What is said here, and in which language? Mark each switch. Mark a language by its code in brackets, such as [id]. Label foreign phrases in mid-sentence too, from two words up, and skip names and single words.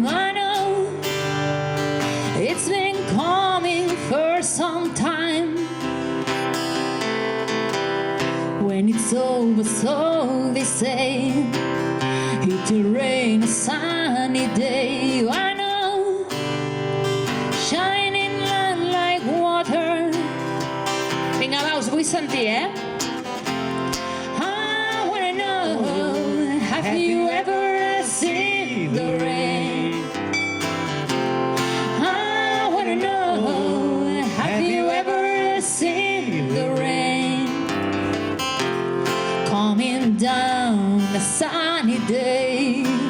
[en] I know it's been coming for some time. When it's over, so they say, it will rain a sunny day. I know, shining like water. [ca] Vinga, va, us vull sentir, [en] I wanna know, have you ever seen the rain? I wanna know, have you ever seen the rain? Coming down a sunny day.